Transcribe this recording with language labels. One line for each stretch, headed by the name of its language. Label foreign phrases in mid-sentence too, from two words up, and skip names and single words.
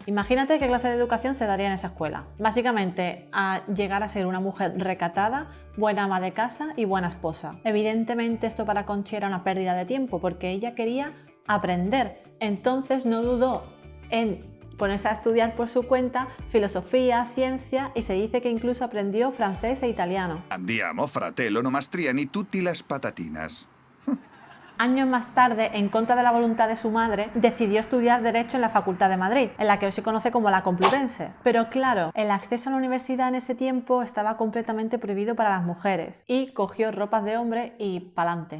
Spanish: Imagínate qué clase de educación se daría en esa escuela. Básicamente, a llegar a ser una mujer recatada, buena ama de casa y buena esposa. Evidentemente esto para Conchi era una pérdida de tiempo, porque ella quería aprender. Entonces no dudó en ponerse a estudiar por su cuenta filosofía, ciencia y se dice que incluso aprendió francés e italiano.
Italian: Andiamo, fratello, no mastriani tutti
Spanish: las patatinas. Años más tarde, en contra de la voluntad de su madre, decidió estudiar Derecho en la Facultad de Madrid, en la que hoy se conoce como la Complutense. Pero claro, el acceso a la universidad en ese tiempo estaba completamente prohibido para las mujeres y cogió ropas de hombre y pa'lante.